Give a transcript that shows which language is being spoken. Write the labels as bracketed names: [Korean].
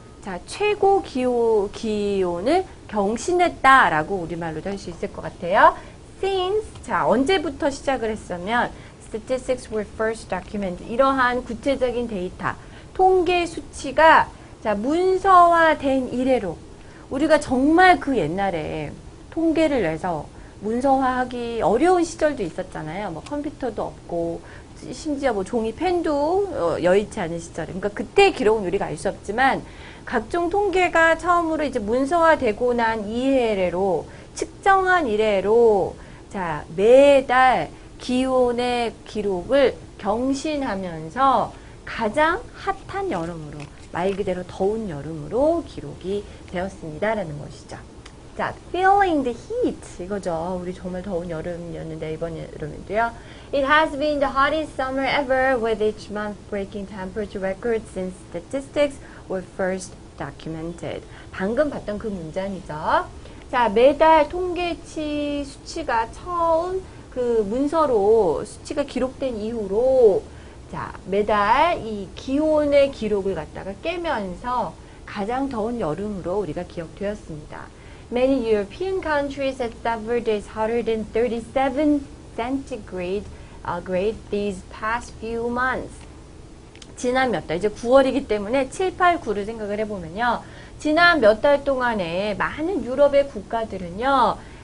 [Korean] 자, 최고 기온을 경신했다라고 우리말로도 할 수 있을 것 같아요. [English] Since, 자, [Korean] 언제부터 시작을 했으면 [English] statistics were first documented. [Korean] 이러한 구체적인 데이터, 통계 수치가 자, 문서화된 이래로 우리가 정말 그 옛날에 통계를 내서 문서화하기 어려운 시절도 있었잖아요. 컴퓨터도 없고 심지어 종이 펜도 여의치 않은 시절에. 그러니까 그때 기록은 우리가 알 수 없지만 각종 통계가 처음으로 이제 문서화되고 난 이래로 측정한 이래로 자, 매달 기온의 기록을 경신하면서 가장 핫한 여름으로 말 그대로 더운 여름으로 기록이 되었습니다라는 것이죠. [English] 자, feeling the heat 이거죠. [Korean] 우리 정말 더운 여름이었는데 이번 여름인데요. [English] It has been the hottest summer ever with each month breaking temperature records since statistics were first documented. [Korean] 방금 봤던 그 문장이죠. 자, 매달 통계치 수치가 처음 그 문서로 수치가 기록된 이후로 자, 매달 이 기온의 기록을 갖다가 깨면서 가장 더운 여름으로 우리가 기억되었습니다. [English] Many European countries had suffered days hotter than 37 centigrade grade these past few months. [Korean] 지난 몇 달, 이제 9월이기 때문에 7, 8, 9를 생각을 해보면요. 지난 몇 달 동안에 많은 유럽의 국가들은요.